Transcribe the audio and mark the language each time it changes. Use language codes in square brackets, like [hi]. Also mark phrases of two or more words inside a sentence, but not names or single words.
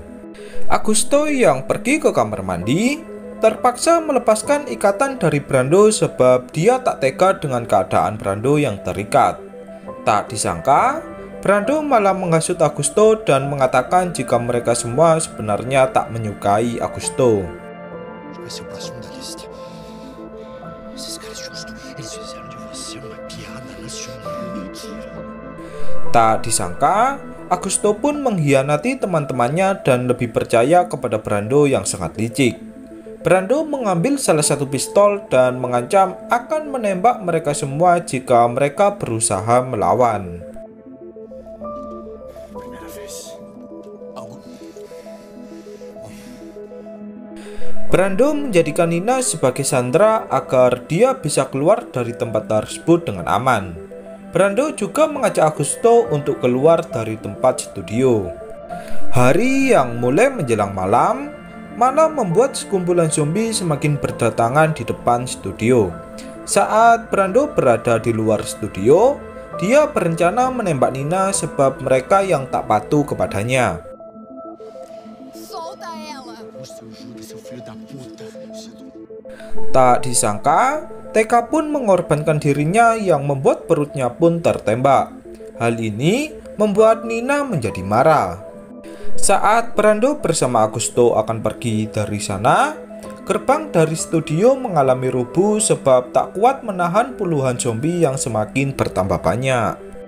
[id] Augusto yang pergi ke kamar mandi terpaksa melepaskan ikatan dari Brando sebab dia tak tega dengan keadaan Brando yang terikat. Tak disangka, Brando malah menghasut Augusto dan mengatakan jika mereka semua sebenarnya tak menyukai Augusto. [pt] Vai ser o próximo da lista. Esses caras justos, eles fizeram de você uma piada nacional. Mentira. [id] Tak disangka, Augusto pun mengkhianati teman-temannya dan lebih percaya kepada Brando yang sangat licik. Brando mengambil salah satu pistol dan mengancam akan menembak mereka semua jika mereka berusaha melawan. [pt] Primeira vez. Algo? [id] Brando menjadikan Nina sebagai sandera agar dia bisa keluar dari tempat tersebut dengan aman. Brando juga mengajak Augusto untuk keluar dari tempat studio. Hari yang mulai menjelang malam malah membuat sekumpulan zombie semakin berdatangan di depan studio. Saat Brando berada di luar studio, dia berencana menembak Nina sebab mereka yang tak patuh kepadanya. [pt] O seu Judas, seu filho da puta. [id] Tak disangka, TK pun mengorbankan dirinya yang membuat perutnya pun tertembak. Hal ini membuat Nina menjadi marah. Saat Brando bersama Augusto akan pergi dari sana, gerbang dari studio mengalami rubuh sebab tak kuat menahan puluhan zombie yang semakin bertambah banyak.